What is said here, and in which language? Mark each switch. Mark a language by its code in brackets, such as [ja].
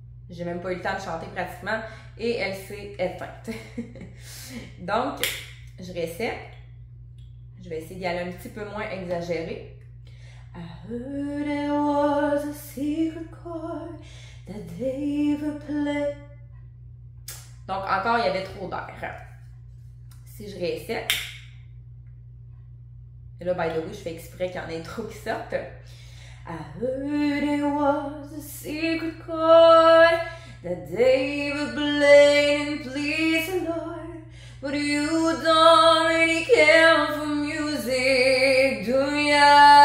[fr] J'ai même pas eu le temps de chanter pratiquement et elle s'est éteinte. Donc, je réessaie. Je vais essayer d'y aller un petit peu moins exagéré. [en] I heard there was a secret chord that David played. [fr] Donc, encore, il y avait trop d'air. Si je réessaie. Et là, [en] by the way, [fr] je fais exprès qu'il y en ait trop qui sortent. [en] I heard it was a secret chord that David played and pleased the Lord, but you don't really care for music, do ya?